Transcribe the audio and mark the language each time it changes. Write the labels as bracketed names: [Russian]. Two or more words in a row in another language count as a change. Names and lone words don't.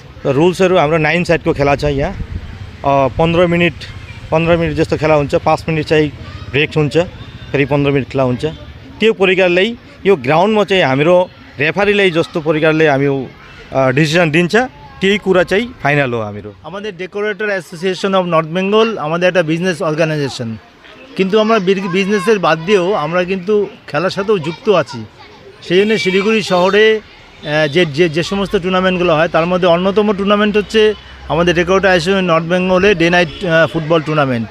[Nepali] रुल्सहरू हाम्रो 9 साइडको खेला छ। यहाँ 15 मिनट जस्तो खेला हुन्छ। 5 मिनट चाहिँ ब्रेक हुन्छ, फेरि 15 मिनट खेला हुन्छ। त्यो प्रकारले यो ग्राउन्डमा चाहिँ हाम्रो रेफरीले जस्तो प्रकारले हामी डिसिजन दिन्छ त्यही कुरा चाहिँ फाइनल हो। हाम्रो [Bangla] আমাদের ডেকোরেটর অ্যাসোসিয়েশন অফ নর্থ বেঙ্গল আমাদের একটা [English] business organization, [Bangla] কিন্তু আমরা বিজনেসের বাদ দিয়েও আমরা কিন্তু খেলার সাথেও যুক্ত আছি। সেই জন্য শিলিগুড়ি শহরে যে সমস্ত টুর্নামেন্টগুলো হয় তার মধ্যে অন্যতম টুর্নামেন্ট হচ্ছে আমাদের ডেকোরেটর অ্যাসোসিয়েশন নর্থ বেঙ্গলে [English] day night football tournament.